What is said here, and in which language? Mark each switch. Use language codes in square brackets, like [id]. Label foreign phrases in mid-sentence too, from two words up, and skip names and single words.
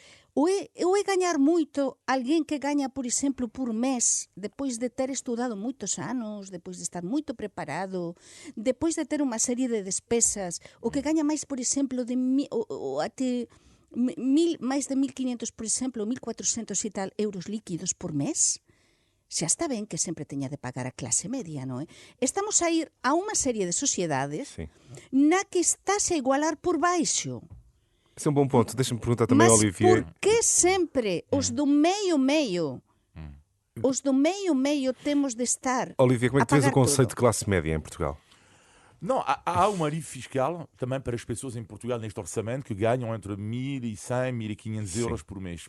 [gl] Ou é gañar moito alguén que gaña, por exemplo, por mes, depois de ter estudado moitos anos, depois de estar moito preparado, depois de ter unha serie de despesas, o que gaña máis, por exemplo, máis de 1.500, por exemplo, 1.400 e tal euros líquidos por mes? Xa está ben que sempre teña de pagar a clase media, non é? Estamos a ir a unha serie de sociedades, sí, na que estás a igualar por baixo. [pt] Esse é um bom ponto. Deixa-me perguntar também, mas Olivier. Mas por que sempre os do meio-meio? Os do meio-meio temos de estar. Olivier, como é que tens o conceito tudo? de classe média em Portugal? Não, há um alívio fiscal também para as pessoas em Portugal neste orçamento que ganham entre 1.100 e 1.500 euros por mês.